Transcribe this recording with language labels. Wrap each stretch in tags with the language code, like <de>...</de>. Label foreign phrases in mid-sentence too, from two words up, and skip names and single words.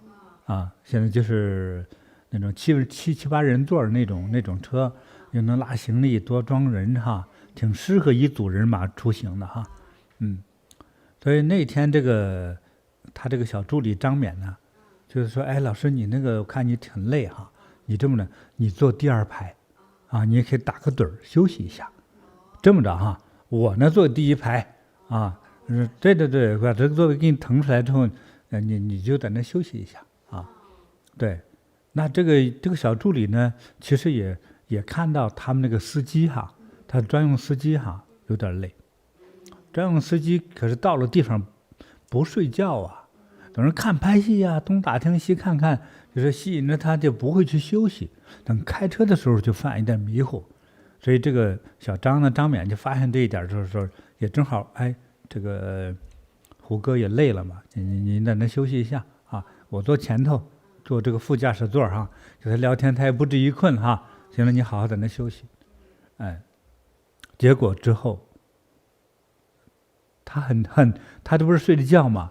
<zh>現在就是那種七八人座的那種車，又能拉行李多裝人哈，挺適合一組人馬出行的哈。所以那天他這個小助理張冕呢，就是說，哎，老師你那個我看你挺累哈，你這麼着，你坐第2排，你也可以打個盹兒休息一下。這麼着哈，我呢坐第1 排對對對，把這個座位給你騰出來之後，你就在那休息一下。對，那這個小助理呢，其實也看到他們那個司機哈，他專用司機哈有點累，專用司機可是到了地方不睡覺啊，等着看拍戲啊，東打聽西看看，就是吸引着他就不會去休息，等開車的時候就犯一點迷糊，所以這個小張呢，張冕就發現這一點的時候，也正好哎，這個胡歌也累了嘛，你在那休息一下啊，我坐前頭。坐這個副駕駛座哈，跟他聊天，他也不至於困哈。行了，你好好在那休息。哎，結果之後，他這不是睡着覺嗎？</zh>